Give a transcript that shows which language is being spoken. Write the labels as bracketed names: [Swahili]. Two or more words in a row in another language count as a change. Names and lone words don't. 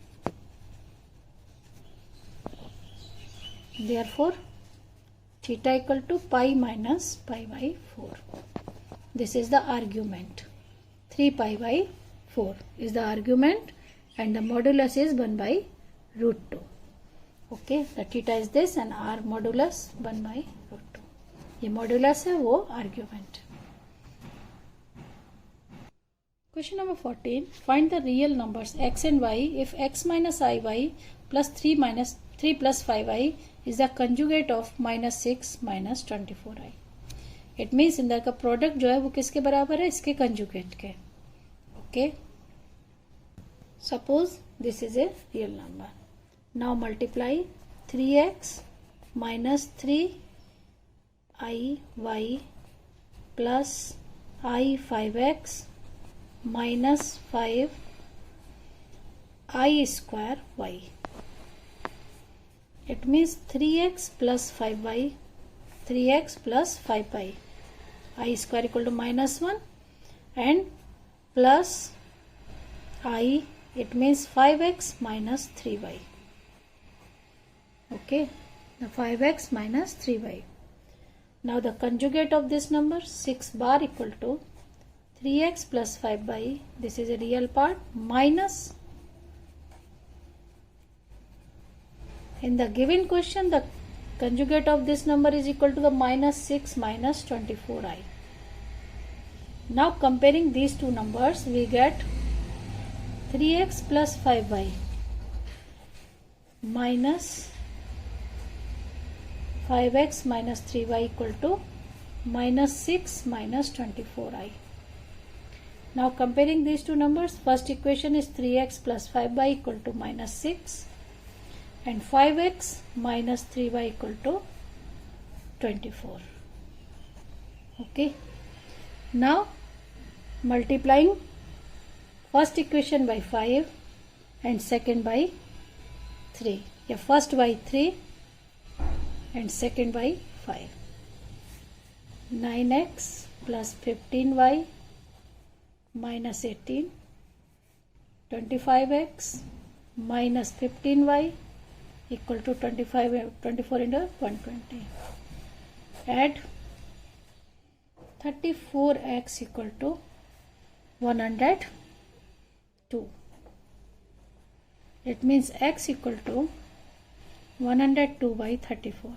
[English] Therefore, theta equal to pi minus pi by 4. This is the argument. 3 pi by 4 is the argument and the modulus is 1 by root 2. Okay, the theta is this and r modulus 1 by root 2. [Hindi] ये modulus है, वो argument. [English] Question number 14. Find the real numbers x and y if x minus iy plus 3 plus 5i is the conjugate of minus 6 minus 24i. It means [Hindi] इनका का प्रोडक्ट जो है वो किसके बराबर है, इसके कंजुगेट के. [English] Okay. Suppose this is a real number. Now multiply 3x minus 3iy plus I 5x minus 5 I square y. It means 3x plus 5y, 3x plus 5y, I square equal to minus 1 and plus I, it means 5x minus 3y. Okay, the 5x minus 3y. Now the conjugate of this number 6 bar equal to 3x plus 5y, this is a real part, minus, in the given question the conjugate of this number is equal to the minus 6 minus 24i. Now comparing these two numbers we get 3x plus 5y minus 5x minus 3y equal to minus 6 minus 24i. Now comparing these two numbers, first equation is 3x plus 5y equal to minus 6 and 5x minus 3y equal to 24. Okay. Now multiplying first equation by 5 and second by 3. Yeah, first by 3 and second by 5. 9x plus 15y minus 18, 25x minus 15y equal to 24 into 120. Add 34x equal to 102. It means x equal to 102 by 34.